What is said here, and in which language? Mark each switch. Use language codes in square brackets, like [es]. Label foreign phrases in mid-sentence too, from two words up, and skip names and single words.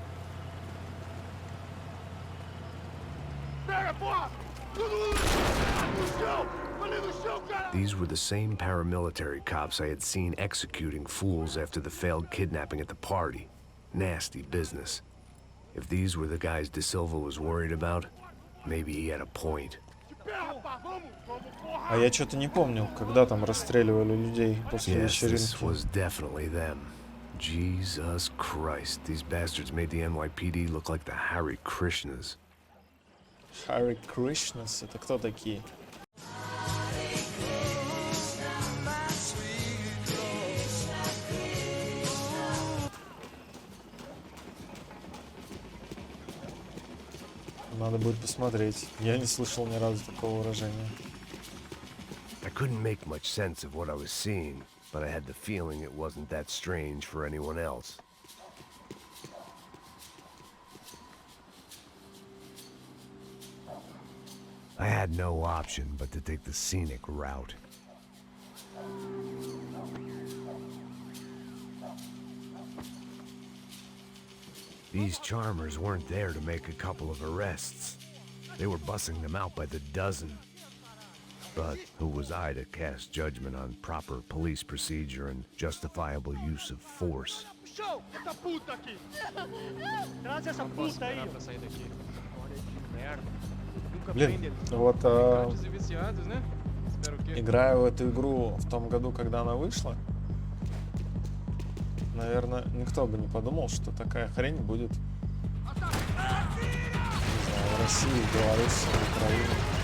[en] These were the same paramilitary cops I had seen executing fools after the failed kidnapping at the party. Nasty business. If these were the guys De Silva was worried about, maybe he had a point. [ru] А я что-то не помню, когда там расстреливали людей после [en] Yes, this [ru] вечеринки. [en] was definitely them. Jesus Christ, these bastards made the NYPD look like the Hare Krishnas. [ru] Hare Krishnas, это кто такие? Надо будет посмотреть. Я не слышал ни разу такого выражения. [en] I couldn't make much sense of what I was seeing, but I had the feeling it wasn't that strange for anyone else. I had no option but to take the scenic route. These charmers weren't there to make a couple of arrests. They were bussing them out by the dozen. But who was I to cast judgment on proper police procedure and justifiable use of force? [pt] Show! Essa puta aqui! Traz essa puta aí. Pra sair daqui. Olha que merda. Nunca [ru] Блин, [pt] prende [ru] вот [pt] traficantes e viciados, né? Espero que... [ru] играю в эту игру в том году, когда она вышла. Наверное, никто бы не подумал, что такая хрень будет, не знаю, в России, в Беларуси, в Украине.